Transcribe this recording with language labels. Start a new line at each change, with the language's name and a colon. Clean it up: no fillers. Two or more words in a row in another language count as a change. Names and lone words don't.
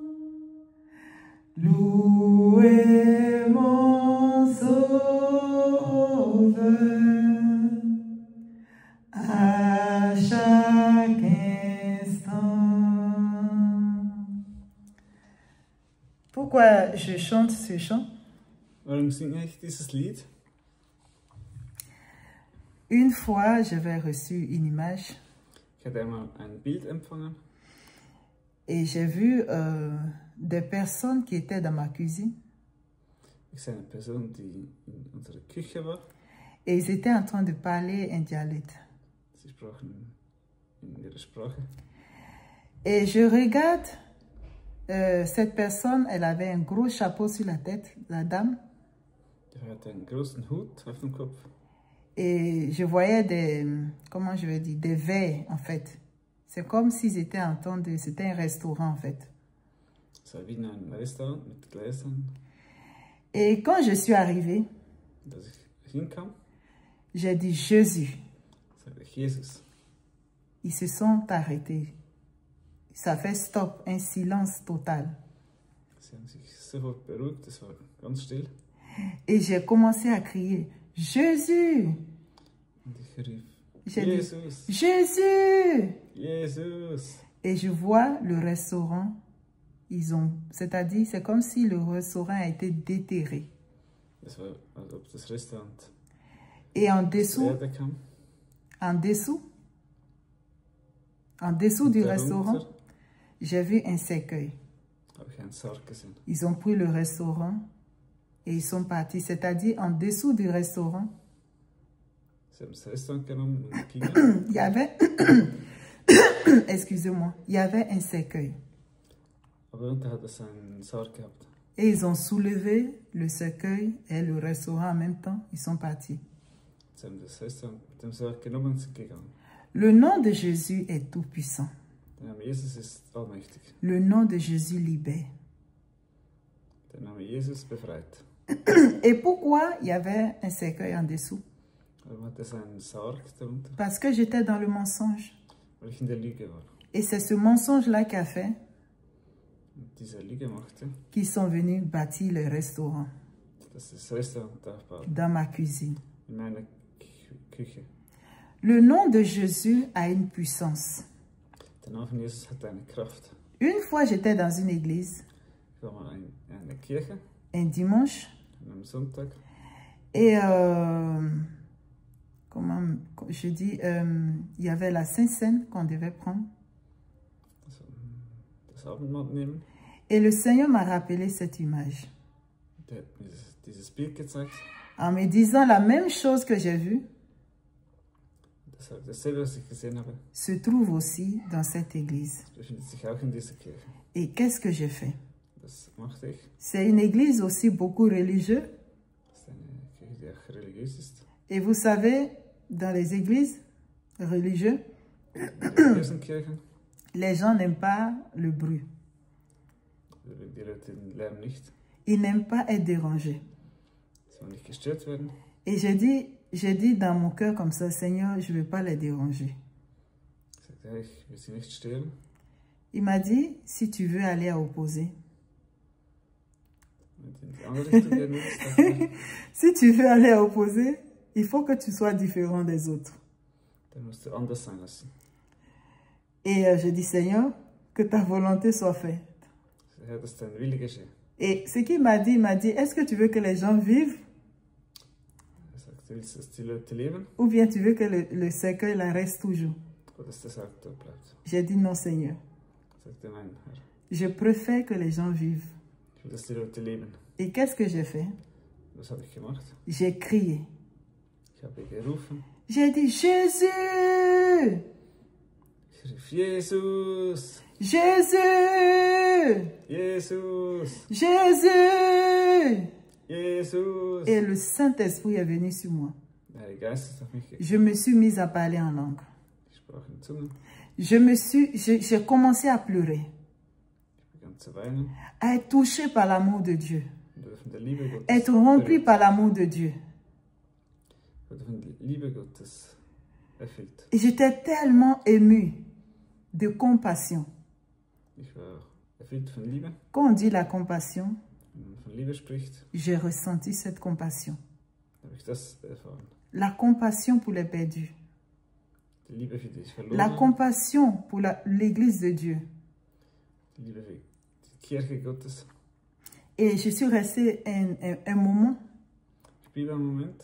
French: Louez mon Sauveur à chaque instant. Pourquoi je chante ce chant?
German: Warum singe ich dieses Lied?
French: Une fois, j'avais reçu une image
German: Ich hatte einmal ein Bild empfangen
French: et j'ai vu des personnes qui étaient dans ma cuisine
German: ich sah eine Person, die in unserer Küche war.
French: et ils étaient en train de parler un dialecte.
German: Sie sprachen in ihrer Sprache.
French: Et je regarde cette personne, elle avait un gros chapeau sur la tête, la dame,
German: Der hatte einen großen Hut auf dem Kopf.
French: et je voyais des, comment je vais dire, des verres en fait. C'est comme s'ils étaient en train de, c'était un restaurant en fait.
German: Es war wie in einem Restaurant mit Gläsern.
French: Et quand je suis arrivée,
German: Als ich hinkam,
French: j'ai dit Jésus.
German: sagte ich Jesus.
French: Ils se sont arrêtés. Ça fait stop, un silence total.
German: Sie haben sich sofort beruhigt, es war ganz still.
French: Et j'ai commencé à crier Jésus.
German: Und ich rief,
French: J'ai dit
German: Jesus,
French: Jésus.
German: Jesus.
French: Et je vois le restaurant. Ils ont, c'est-à-dire, c'est comme si le restaurant a été déterré.
German: Es war, als ob das Restaurant
French: Et en
German: zur
French: dessous,
German: Erde kam.
French: en dessous du
German: Darunter
French: restaurant, j'ai vu un cercueil.
German: habe ich einen Sarg gesehen.
French: Ils ont pris le restaurant et ils sont partis, c'est-à-dire en dessous du restaurant.
German: Sie haben das Restaurant genommen und gingen.
French: Il y avait, excusez-moi, il y avait un cercueil.
German: Aber unten hat es einen Sarg gehabt.
French: Et ils ont soulevé le cercueil et le restaurant en même temps. Ils sont partis.
German: Sie haben das Restaurant mit dem Sarg genommen und sind gegangen.
French: Le nom de Jésus est tout puissant.
German: Der Name Jesus ist allmächtig.
French: Le nom de Jésus libère.
German: Der Name Jesus befreit.
French: Et pourquoi il y avait un cercueil en dessous?
German: Warum hat es einen Sarg darunter?
French: Parce que j'étais dans le mensonge.
German: Weil ich in der Lüge war.
French: Et c'est ce mensonge-là qui a fait
German: Und diese Lüge machte,
French: qu'ils sont venus bâtir le restaurant
German: dass das Restaurant aufbaut.
French: dans ma cuisine.
German: In meiner Küche.
French: Le nom de Jésus a une puissance.
German: Der Name von Jesus hat eine Kraft.
French: Une fois, j'étais dans une église,
German: Ich war mal in einer Kirche,
French: un dimanche,
German: an einem Sonntag.
French: et comment je dis, il y avait la Sainte-Seine qu'on devait prendre.
German: Also, das Abendmahl nehmen.
French: Et le Seigneur m'a rappelé cette image
German: Der hat mir dieses Bild gezeigt.
French: en me disant la même chose que j'ai vue
German: Das sagt dasselbe, was ich gesehen habe.
French: se trouve aussi dans cette église.
German: Das befindet sich auch in dieser Kirche.
French: Et qu'est-ce que j'ai fait?
German: Das machte ich.
French: C'est une église aussi beaucoup religieuse.
German: Das ist eine Kirche, die auch religiös ist.
French: Et vous savez, dans les églises religieuses,
German: Religiösen Kirchen.
French: les gens n'aiment pas le bruit.
German: Die Leute den Lärm nicht.
French: Ils n'aiment pas être dérangés.
German: Sie wollen nicht gestört werden.
French: Et j'ai dit dans mon cœur comme ça, Seigneur, je ne veux pas les déranger.
German: Ich sagte, ja, ich will sie nicht stören.
French: Il m'a dit, si tu veux aller à opposé,
German: Und in die andere Richtung gehen willst,
French: si tu veux aller à opposé, il faut que tu sois différent des autres.
German: dann musst du anders sein lassen.
French: Et je dis, Seigneur, que ta volonté soit faite.
German: Herr, dass dein Wille geschehe.
French: Et ce qu'il m'a dit, est-ce que tu veux que les gens vivent
German: Er sagt, du willst, dass die Leute leben
French: ou bien tu veux que le cercueil là reste toujours?
German: oder dass der Sarg dort bleibt?
French: J'ai dit non, Seigneur.
German: Sagt er, nein, Herr.
French: Je préfère que les gens vivent.
German: Ich will, dass die Leute leben.
French: Et qu'est-ce que j'ai fait?
German: Was habe ich gemacht?
French: J'ai crié.
German: Ich habe gerufen.
French: J'ai dit, Jésus!
German: Ich rief, Jesus!
French: Jésus!
German: Jesus!
French: Jésus!
German: Jesus!
French: Et le Saint-Esprit est venu sur moi.
German: Der Heilige Geist ist auf mich gekommen.
French: Je me suis mise à parler en langue.
German: Ich sprach in Zungen.
French: J'ai commencé à pleurer,
German: Ich begann zu weinen.
French: à être touchée par l'amour de Dieu,
German: Ich wurde von der Liebe Gottes
French: être remplie
German: berührt.
French: par l'amour de Dieu.
German: Ich wurde von der Liebe Gottes erfüllt.
French: Et j'étais tellement émue de compassion.
German: Ich war erfüllt von Liebe.
French: Quand on dit la compassion,
German: Wenn man von Liebe spricht,
French: j'ai ressenti cette compassion.
German: habe ich das erfahren.
French: La compassion pour les perdus.
German: Die Liebe für die
French: La
German: Verlorenen.
French: compassion pour l'Église de Dieu.
German: Die Liebe für die Kirche Gottes.
French: Et je suis restée un moment
German: Ich blieb einen Moment